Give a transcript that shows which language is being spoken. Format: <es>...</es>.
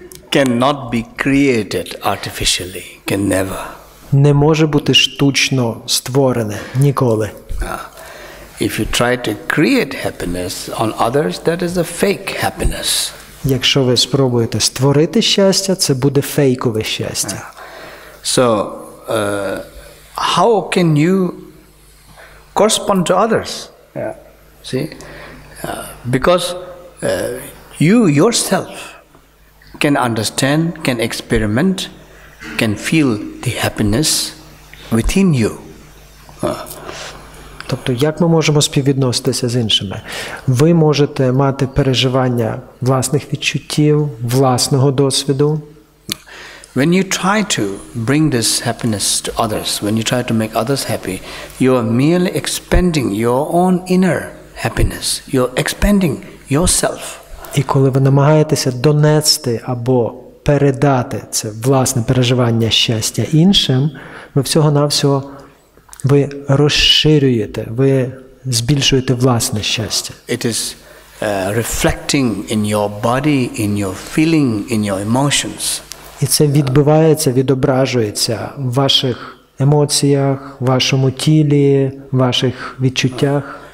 <en>cannot be created artificially, can never.</en> <uk>не може бути штучно створене ніколи.</uk> <en>If you try to create happiness on others, that is a fake happiness.</en> <uk>Якщо ви спробуєте створити щастя, це буде фейкове щастя.</uk> <en>So, how can you correspond to others? See, because you yourself can understand, can experiment, can feel the happiness within you.</en> <uk>Тобто, як ми можемо співвідноситися з іншими? Ви можете мати переживання власних відчуттів, власного досвіду.</uk> <en>When you try to bring this happiness to others, when you try to make others happy, you are merely expanding your own inner happiness. You're expanding yourself.</en> <uk>І коли ви намагаєтеся донести або передати це власне переживання щастя іншим, ви всього-навсього ви розширюєте, ви збільшуєте власне щастя.</uk> <en>It is reflecting in your body, in your feeling, in your emotions.</en> <uk>І це відбивається, відображується в ваших емоціях, в вашому тілі, в ваших відчуттях.</uk>